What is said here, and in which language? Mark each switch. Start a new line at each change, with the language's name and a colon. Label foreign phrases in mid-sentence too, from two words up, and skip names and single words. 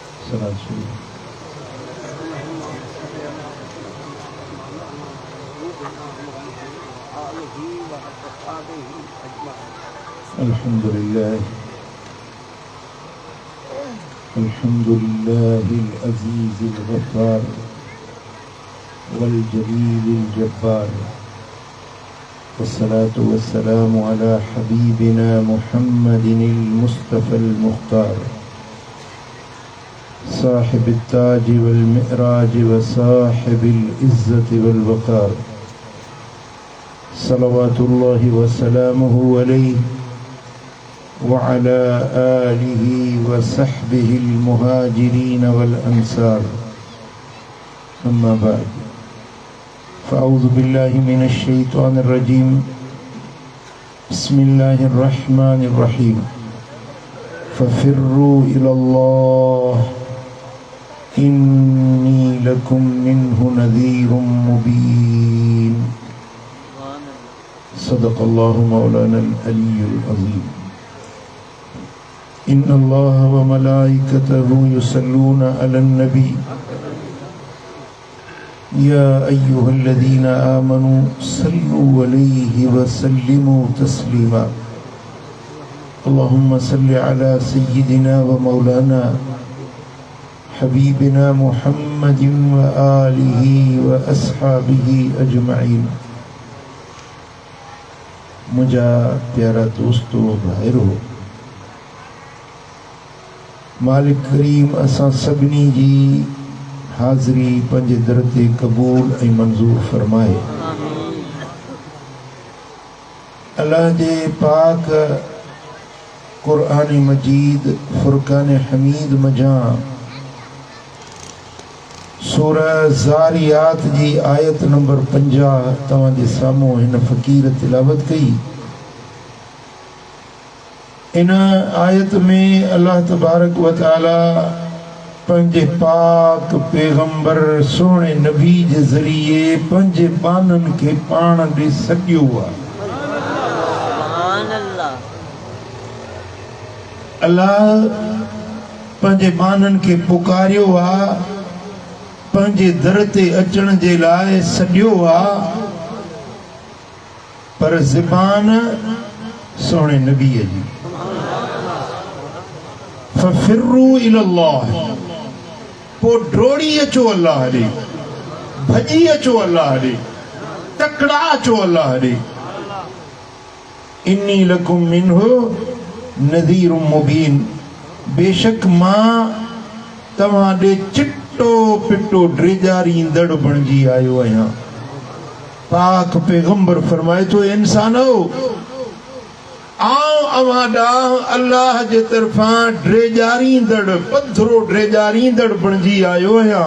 Arabic: الحمد لله الحمد لله العزيز الغفار والجليل الجبار والصلاة والسلام على حبيبنا محمد المصطفى المختار صاحب التاج والمعراج وصاحب العزة والوقار صلى الله وسلامه عليه وعلى آله وصحبه المهاجرين والأنصار أما بعد فأعوذ بالله من الشيطان الرجيم بسم الله الرحمن الرحيم ففروا إلى الله إني لكم منه نذير مبين صدق الله مولانا العلي العظيم إن الله وملائكته يصلون على النبي يا أيها الذين آمنوا صلوا عليه وسلموا تسليما اللهم صل على سيدنا ومولانا حبيبنا محمد وآله وأصحابه أجمعين.
Sindhi: मुझा प्यारा दोस्तों भाइरो, मालिक करीम असां सभिनी जी हाज़री पंहिंजे दर ते क़बूल ऐं मंज़ूर फरमाए। अल्लाह जे पाक
Arabic: قرآن مجيد فرقان حميد
Sindhi: मजां सूरह ज़ारियात जी आयत नंबर 50 तव्हां जे साम्हूं हिन फ़क़ीर तिलावत कई। इन आयत में अल्लाह
Arabic: تبارك وتعالى
Sindhi: पंहिंजे पाक पैगंबर सोने नबी जे ज़रिए पंहिंजे बाननि खे पाण ॾे सॾियो आहे। अल्लाह पंहिंजे बाननि खे पुकारियो आहे, पंहिंजे दर ते अचण जे लाइ सॾियो आहे, पर ज़बान सोने नबीअ जी।
Arabic: ففروا إلى الله,
Sindhi: पोइ डोड़ी अचो अल्लाह ॾे, भॼी अचो अल्लाह ॾे, तकड़ा अचो अल्लाह ॾे।
Arabic: إني لكم منه نذير مبين,
Sindhi: बेशक मां तव्हां ॾे चिट्टो पिट्टो ड्रेजारींदड़ बणिजी आयो आहियां। पाक पैगंबर फरमाए थो, इंसानो आओ अवां ॾांहुं अल्लाह जे तरफ़ां ड्रेजारींदड़, पधरो ड्रेजारींदड़ बणिजी आयो आहियां।